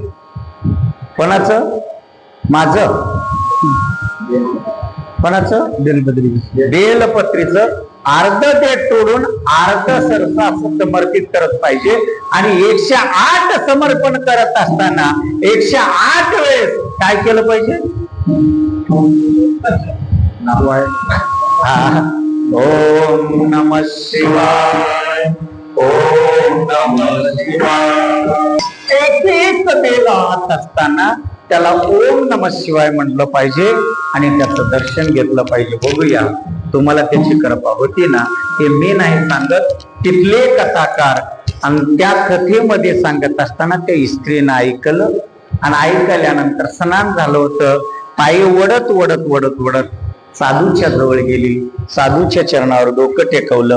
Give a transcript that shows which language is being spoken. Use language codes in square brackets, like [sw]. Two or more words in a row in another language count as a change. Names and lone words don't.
[mr] कोणाचं? माझं. कोणाचं? बेलपत्रीचं अर्ध देठ तोडून अर्ध सरसा समर्पित करत पाहिजे. आणि 108 समर्पण करत असताना 108 वेळेस काय केलं पाहिजे? [sa] ओम नमः शिवाय, ओम नमः शिवाय. [mr] एक बेलात असताना त्याला [sa] ओम नमः शिवाय [mr] म्हटलं पाहिजे आणि त्याचं दर्शन घेतलं पाहिजे. बघूया तुम्हाला त्याची कृपा होती ना. हे मी नाही सांगत, तिथले कथाकार आणि त्या कथेमध्ये सांगत असताना त्या स्त्रीनं ऐकलं, आणि ऐकल्यानंतर स्नान झालं होतं, पायी वडत वडत वडत वडत साधूच्या जवळ गेली, साधूच्या चरणावर डोकं टेकवलं.